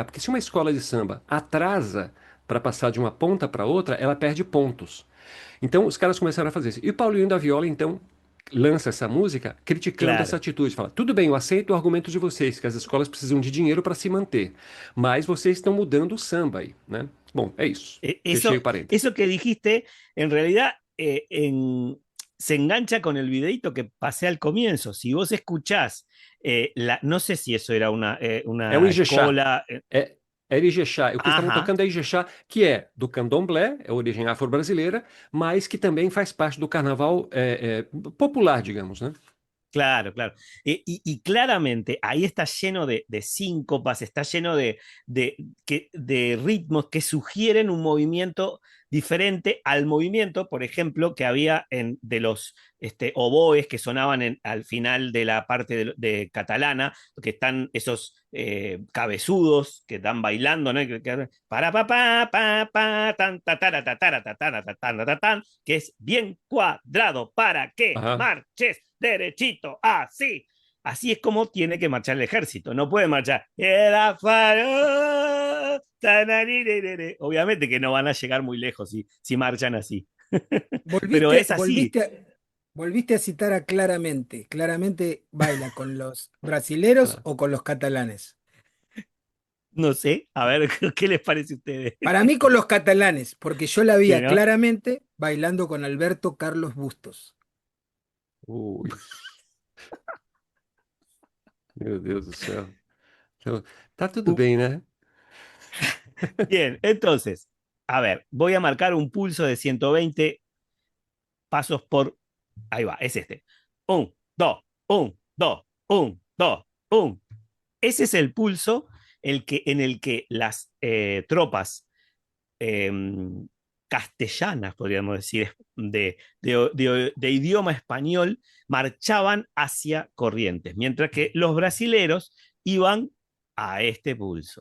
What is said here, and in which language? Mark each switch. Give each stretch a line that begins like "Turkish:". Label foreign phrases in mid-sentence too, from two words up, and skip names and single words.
Portuguese: Porque se uma escola de samba atrasa para passar de uma ponta para outra, ela perde pontos. Então os caras começaram a fazer isso. E o Paulinho da Viola, então, lança essa música criticando essa
Spanish: Claro.
Portuguese: atitude. Fala: tudo bem, eu aceito o argumento de vocês, que as escolas precisam de dinheiro para se manter, mas vocês estão mudando o samba aí, né? Bom, é isso. Fechei o
Spanish: Eso,
Portuguese: parênteses.
Spanish: eso que dijiste, en realidad se engancha con el videito que pasé al comienzo. Si vos escuchás, no sé si eso era
Portuguese: É o
Spanish: una
Portuguese: Ijexá. escola. É Ijexá. O que estavam
Spanish: Ajá,
Portuguese: tocando é Ijexá, que é do candomblé, é origem afro-brasileira, mas que também faz parte do carnaval popular, digamos, né?
Spanish: claro, claro. Y claramente ahí está lleno de síncopas, está lleno de ritmos que sugieren un movimiento diferente al movimiento, por ejemplo, que había de los oboes que sonaban al final de la parte de catalana, que están esos cabezudos que están bailando, ¿no? Para pa tan ta tara ta tara ta tara ta tan ta tan, que es bien cuadrado para que Aham. marches derechito, así. Así es como tiene que marchar el ejército. No puede marchar. Era faro, obviamente que no van a llegar muy lejos si marchan así. Pero Volviste, es así. volviste, volviste a citar a Claramente. Claramente baila con los brasileros Claro. o con los catalanes. No sé. A ver, ¿qué les parece a ustedes? Para mí con los catalanes, porque yo la vi Sí, a ¿no? Claramente bailando con Alberto Carlos Bustos.
Portuguese: Ui, meu Deus do céu. Então, tá tudo Uh, bem, né?
Spanish: Bien, entonces, a ver, voy a marcar un pulso de 120 pasos por... Ahí va, es este. Un, dos, un, dos, un, dos, un. Ese es el pulso en el que las tropas eh, castellanas, podríamos decir, de idioma español, marchaban hacia Corrientes, mientras que los brasileros iban a este pulso.